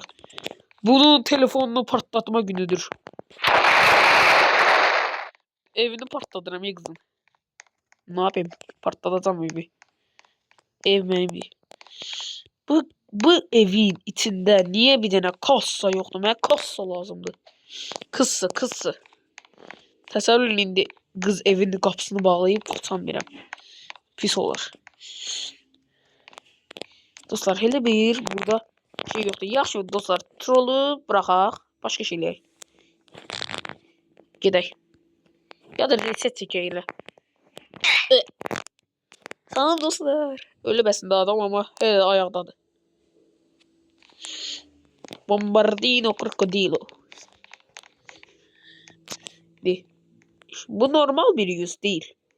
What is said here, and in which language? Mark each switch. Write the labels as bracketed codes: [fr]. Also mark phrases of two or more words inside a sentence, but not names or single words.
[tr] Bunun telefonunu partlatma günüdür. Evini partladıram ya kızım. Ne yapayım? Patlatacağım evi. Ev benim. Bu evin içinde niye bir tane kassa yoktu? [az] Mənə kassa lazımdı. Kızsı. Təsəvvür indi qız evin qapısını bağlayıb qaçan birəm. Pis olur. [tr] Dostlar hele bir burada şey yoktu. [az] Yaxşı dostlar trolü bıraxaq. Başqa şeylər. Gedək. Ya da reset çəkək elə. Tamam dostlar. Ölübəsində adam ama hele ayaqdadır. Bombardino krokodilo. [tr] Bu normal bir yüz değil.